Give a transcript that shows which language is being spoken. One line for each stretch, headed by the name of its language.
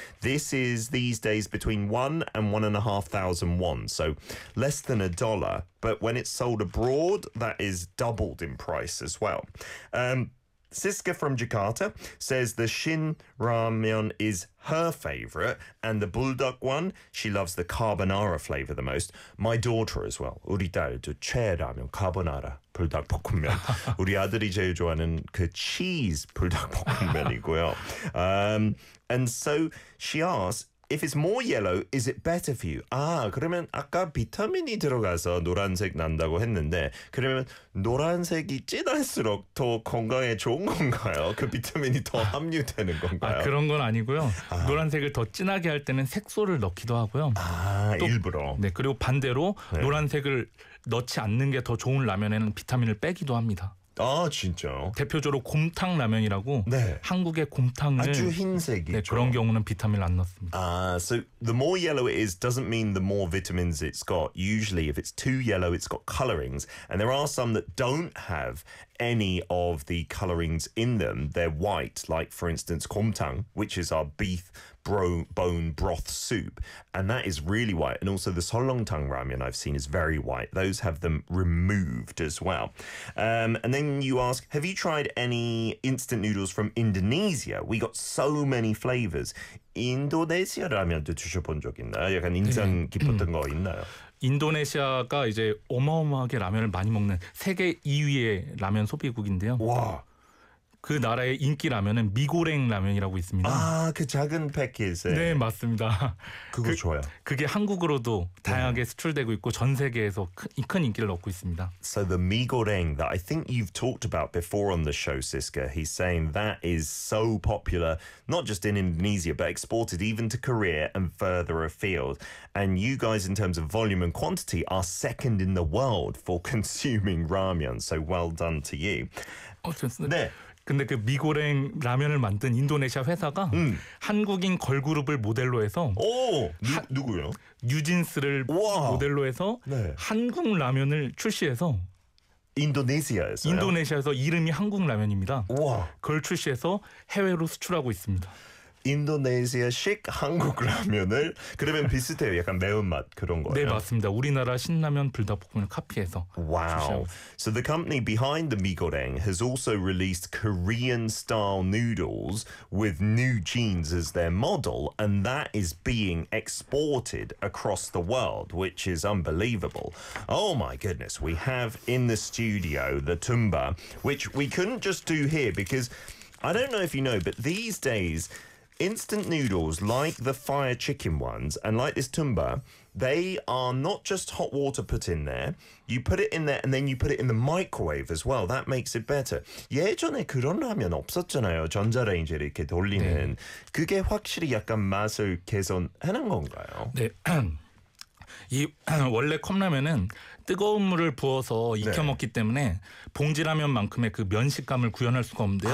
English: This is these days between 1 and 1,500 won, so less than $1. But when it's sold abroad, that is doubled in price as well. Siska from Jakarta says the Shin Ramyeon is her favorite, and the Bulldog one, she loves the carbonara flavor the most. My daughter as well.
Korean: 우리 딸도 최애 라면 카보나라 불닭 볶음면. 우리 아들이 제일 좋아하는 그 치즈 불닭 볶음면이고요.
English: And so she asks, if it's more yellow, is it better for you?
Korean: 아, 그러면 아까 비타민이 들어가서 노란색 난다고 했는데, 그러면 노란색이 진할수록 더 건강에 좋은 건가요? 그 비타민이 더 함유되는 건가요? 그런 건 아니고요. 아. 노란색을 더 진하게 할 때는 색소를 넣기도 하고요. 아, 또 일부러. 네, 그리고 반대로 네. 노란색을 넣지 않는 게더 좋은 라면에는 비타민을 빼기도 합니다. 아, 진짜요? 대표적으로 곰탕 라면이라고 네. 한국의 아주 곰탕을 그런 흰색이죠. 경우는 비타민을 안 넣습니다.
English: So the more yellow it is doesn't mean the more vitamins it's got. Usually if it's too yellow, it's got colorings. And there are some that don't have any of the colorings in them. They're white, like for instance, gomtang, which is our beef bone broth soup. And that is really white. And also the seollongtang ramen I've seen is very white. Those have them removed as well. And then you ask, have you tried any instant noodles from Indonesia? We got so many flavors.
Korean: 인도네시아 라면도 드셔본 적 있나요? 약간 인상 깊었던 거 있나요? 인도네시아가 이제 어마어마하게 라면을 많이 먹는 세계 2위의 라면 소비국인데요. 와. 그 나라의 인기 라면은 미고랭 라면이라고 있습니다. 아, 그 작은 패킷에. 네, 맞습니다. 그거 좋아요. 그게 한국으로도 다양하게 네. 수출되고 있고 전 세계에서 큰 인기를 얻고 있습니다.
English: So the Migoreng that I think you've talked about before on the show, Siska, he's saying that is so popular, not just in Indonesia, but exported even to Korea and further afield. And you guys, in terms of volume and quantity, are second in the world for consuming ramen. So well done to you.
Korean: 좋습니다. 네. 근데 그 미고랭 라면을 만든 인도네시아 회사가 한국인 걸그룹을 모델로 해서 오! 누구요? 뉴진스를 와! 모델로 해서 네. 한국 라면을 출시해서 인도네시아에서요? 인도네시아에서 이름이 한국 라면입니다. 와! 그걸 출시해서 해외로 수출하고 있습니다. 인도네시아식 한국 라면을 그러면 비슷해요. 약간 매운맛 그런 거예요. 네, 맞습니다. 우리나라 신라면 불닭볶음면을 카피해서
English: Wow.
Korean: 출시하고
English: So the company behind the Migoreng has also released Korean-style noodles with New Jeans as their model, and that is being exported across the world, which is unbelievable. Oh my goodness, we have in the studio the tumba, which we couldn't just do here because I don't know if you know, but these days instant noodles like the fire chicken ones and like this tumba, they are not just hot water put in there. You put it in there and then you put it in the microwave as well. That makes it better.
Korean: 예전에 그런 라면 없었잖아요. 전자레인지 이렇게 돌리는. 네. 그게 확실히 약간 맛을 개선하는 건가요? 네. 이 원래 컵라면은 뜨거운 물을 부어서 익혀 먹기 때문에 봉지라면만큼의 그 면식감을 구현할 수가 없는데요.